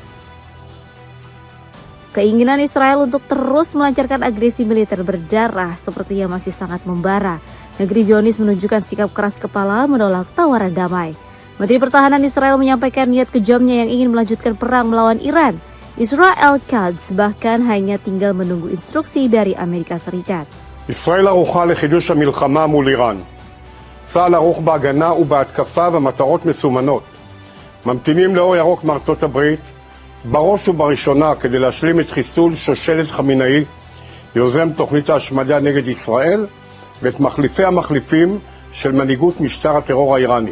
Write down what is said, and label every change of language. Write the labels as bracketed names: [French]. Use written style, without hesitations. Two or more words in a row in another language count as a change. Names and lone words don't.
[Indonesian] Keinginan Israel untuk terus melancarkan agresi militer berdarah sepertinya masih sangat membara. Negeri Zionis menunjukkan sikap keras kepala menolak tawaran damai. Menteri Pertahanan Israel menyampaikan niat kejamnya yang ingin melanjutkan perang melawan Iran. Israel Katz bahkan hanya tinggal menunggu instruksi dari Amerika Serikat. [Hebrew] ישראל ערוכה לחידוש המלחמה מול איראן. צה"ל ערוך בהגנה ובהתקפה ומטרות מסומנות. ממתינים לאור ירוק מארצות הברית, בראש ובראשונה כדי להשלים את חיסול שושלת חמינאי, יוזם תוכנית ההשמדה נגד ישראל, ואת מחליפי המחליפים של מנהיגות משטר הטרור האיראני.